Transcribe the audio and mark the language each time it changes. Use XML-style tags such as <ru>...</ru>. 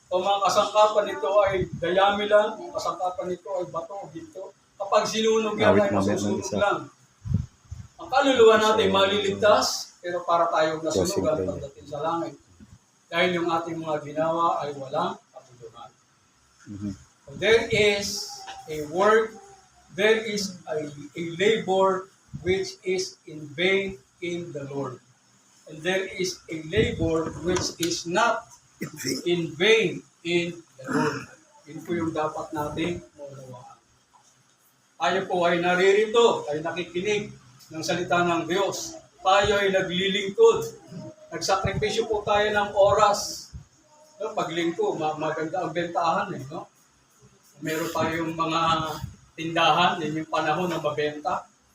<tl>O mga kasangkapan nito ay dayami lang, ang kasangkapan nito ay bato o ginto. Kapag sinunog yan ay masusunog lang. Ang kaluluwa natin maliligtas, pero para tayong nasunugan pagdating sa langit. Dahil yung ating mga ginawa ay walang kabuluhan.</tl> <en>So there is a work, there is a labor which is in vain in the Lord. And there is a labor which is not in vain in the Lord.</en> <tl>Yun po yung dapat nating maunawaan. Tayo po ay naririto, ay nakikinig ng salita ng Diyos. Tayo ay naglilingkod. Nagsakripisyo po tayo ng oras. No, paglingko, maganda ang bentahan. No? Meron tayong mga tindahan, yan yung panahon na mabenta.</tl>